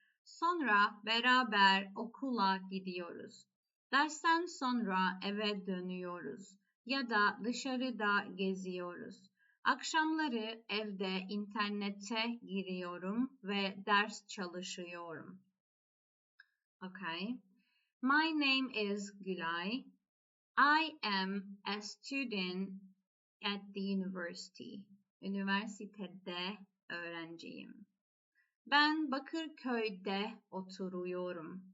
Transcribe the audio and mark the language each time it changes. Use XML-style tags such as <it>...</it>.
<tr>Sonra beraber okula gidiyoruz. Dersten sonra eve dönüyoruz ya da dışarıda geziyoruz. Akşamları evde internete giriyorum ve ders çalışıyorum.</tr> <en>Okay. My name is Gülay. I am a student at the university.</en> <tr>Üniversitede öğrenciyim. Ben Bakırköy'de oturuyorum.</tr>